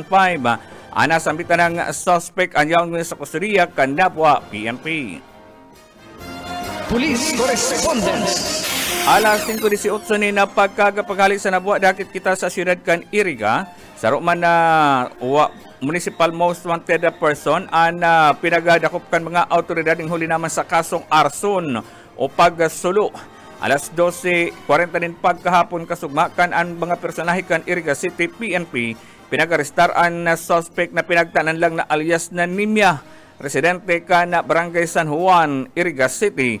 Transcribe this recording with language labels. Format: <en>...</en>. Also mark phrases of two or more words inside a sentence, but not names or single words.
<bik>Nasambitan ng suspect anyang sa kustudiya kan Nabwa PNP.</bik> <en>Police Correspondence.</en> <bik>Alas 5:18 ni na pagkagapaghali sa Nabwa dakit kita sa siyudad kan Iriga. Saro man na municipal most wanted person pinagadakop kan mga autoridad ng huli naman sa kasong arson o pagsulo. Alas 12:40 nin pagkahapon kasugmakan ang mga personahe kan Iriga City PNP pinag-arestar ang suspect na pinagtanan lang na alias na Nimya, residente kan Barangay San Juan, Iriga City.</bik>